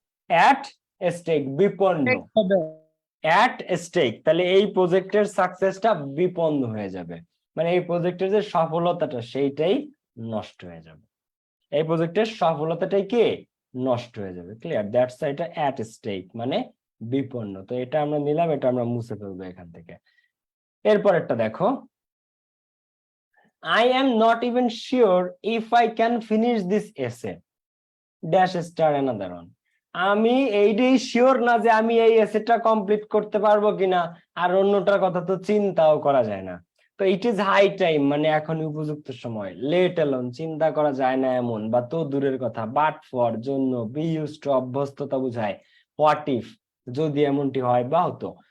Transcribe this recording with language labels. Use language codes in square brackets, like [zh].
[bn] At stake বিপন্ন, at stake, তাহলে এই প্রজেক্টের সাকসেসটা বিপন্ন হয়ে যাবে, মানে এই প্রজেক্টের যে সফলতাটা সেইটাই নষ্ট হয়ে যাবে, এই প্রজেক্টের সফলতাটাই কি নষ্ট হয়ে যাবে। ক্লিয়ার? দ্যাটস এটা অ্যাট স্টেক মানে বিপন্ন। তো এটা আমরা নিলাম, এটা আমরা মুছে ফেলবো এখান থেকে। এরপরেরটা দেখো, [en] I am not even sure if I can finish this essay dash star another one. [bn] আমি এইটাই শিওর না যে আমি এই এসেটা কমপ্লিট করতে পারবো কিনা, আর অন্যটার কথা তো চিন্তাও করা যায় না। তো [en] it is high time [bn] মানে এখন উপযুক্ত সময়। [en] let alone [bn] চিন্তা করা যায় না এমন বা তো দূরের কথা। [en] but for [bn] জন্য, [en] be used to [bn] অভ্যস্ততা বুঝায়। [en] what if [bn] যদি এমনটি হয় বা হতো।